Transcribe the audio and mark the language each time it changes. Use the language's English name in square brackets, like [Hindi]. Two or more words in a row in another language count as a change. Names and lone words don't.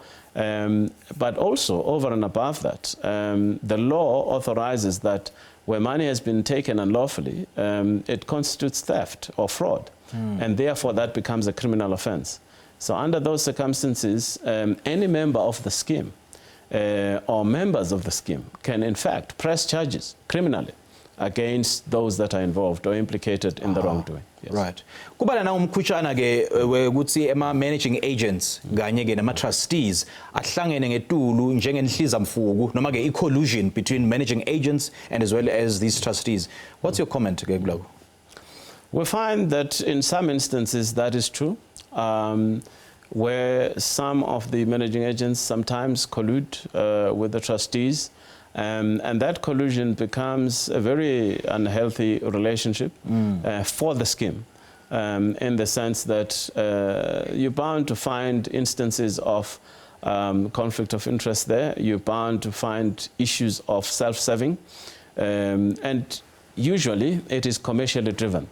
[English] But also over and above that, the law authorizes that where money has been taken unlawfully, it constitutes theft or fraud, and therefore that becomes a criminal offense. So under those circumstances, any member of the scheme or members of the scheme can in fact press charges criminally against those that are involved or implicated in the wrongdoing. Yes. Right. [Swati] Kuba na umkhutshana ke ukuthi [English] managing agents [Swati] kanye ke nama trustees ahlangene ngetulu njengenhliza mfuku noma ke [English] collusion between managing agents and as well as these trustees. What's your comment [Swati] ke kuloko? [English] We find that in some instances that is true, where some of the managing agents sometimes collude with the trustees, and that collusion becomes a very unhealthy relationship for the scheme, in the sense that you're bound to find instances of conflict of interest there, you're bound to find issues of self-serving, and usually it is commercially driven.